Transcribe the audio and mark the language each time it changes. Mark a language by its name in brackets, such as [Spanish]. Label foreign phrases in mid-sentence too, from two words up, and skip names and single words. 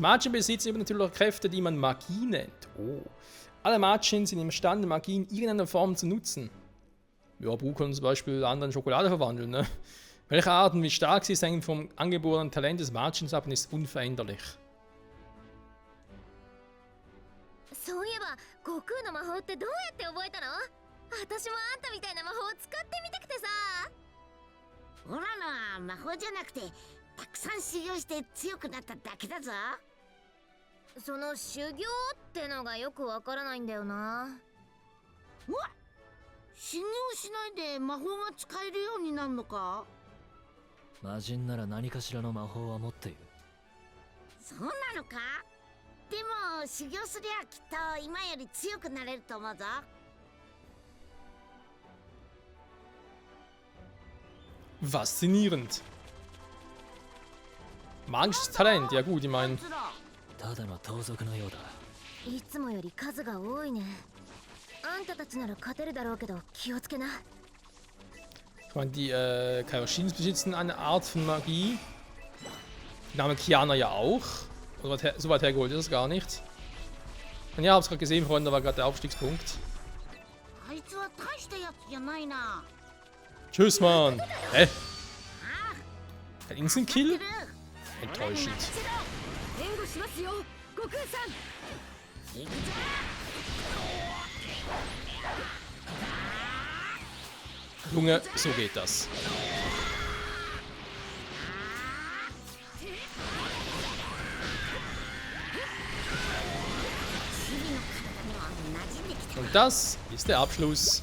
[German] Magien besitzen übernatürliche Kräfte, die man Magie nennt. Oh. Alle Magien sind imstande, Magie in irgendeiner Form zu nutzen. Ja, Bu kann zum Beispiel andere in Schokolade verwandeln, ne? Welche Art und wie stark sie ist, hängt vom angeborenen Talent des Magiens ab und ist unveränderlich. [Japanese] そういえば悟空の魔法ってどうやって覚えたの？私もあんたみたいな魔法を使ってみたくてさ。オラのは魔法じゃなくてたくさん修行して強くなっただけだぞ。その修行ってのがよくわからないんだよな。うわ、修行しないで魔法が使えるようになるのか？魔人なら何かしらの魔法は持っている。そうなのか？でも修行すりゃきっと今より強くなれると思うぞ。 [German] Faszinierend. Magisches Talent, ja gut, ich meine. [Japanese] ただの盗賊のようだ。いつもより数が多いね。あんたたちなら勝てるだろうけど気をつけな。 [German] Ich meine, die Kaioshins besitzen eine Art von Magie. Die Name Kiana ja auch. Oder so weit hergeholt ist es gar nicht. Und ja, hab's gerade gesehen, Freunde, da war gerade der Aufstiegspunkt. [Japanese] あいつは大したやつじゃないな。 [German] Tschüss, Mann! Hä? Ein Instant-Kill? てる。 Enttäuschend. [Japanese] 援護しますよ、悟空さん。行くぞ。 [German] Junge, so geht das. Und das ist der Abschluss.